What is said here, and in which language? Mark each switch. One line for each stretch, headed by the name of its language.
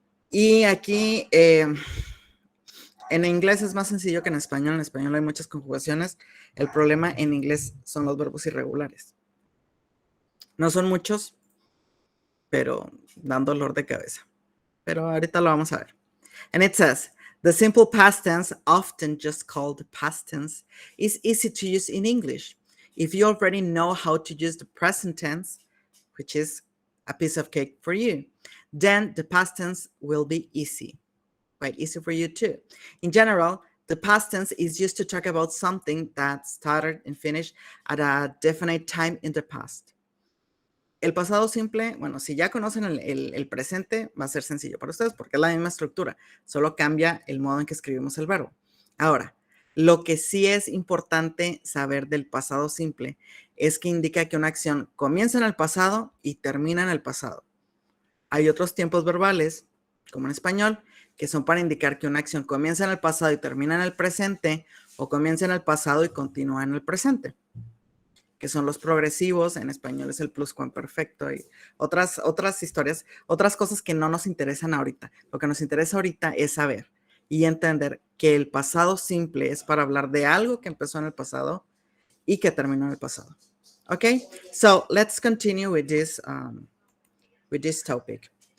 Spanish: Y aquí, en inglés es más sencillo que en español. En español hay muchas conjugaciones. El problema en inglés son los verbos irregulares. No son muchos, pero dan dolor de cabeza. Pero ahorita lo vamos a ver.
English: And it says, the simple past tense, often just called past tense, is easy to use in English. If you already know how to use the present tense, which is a piece of cake for you, then the past tense will be easy. Quite easy for you too. In general, the past tense is used to talk about something that started and finished at a definite time in the past.
Spanish: El pasado simple, bueno, si ya conocen el presente, va a ser sencillo para ustedes porque es la misma estructura, solo cambia el modo en que escribimos el verbo. Ahora, lo que sí es importante saber del pasado simple es que indica que una acción comienza en el pasado y termina en el pasado. Hay otros tiempos verbales, como en español, que son para indicar que una acción comienza en el pasado y termina en el presente, o comienza en el pasado y continúa en el presente, que son los progresivos. En español es el pluscuamperfecto y otras historias, otras cosas que no nos interesan ahorita. Lo que nos interesa ahorita es saber y entender que el pasado simple es para hablar de algo que empezó en el pasado y que terminó en el pasado.
English: Okay, so let's continue with this topic.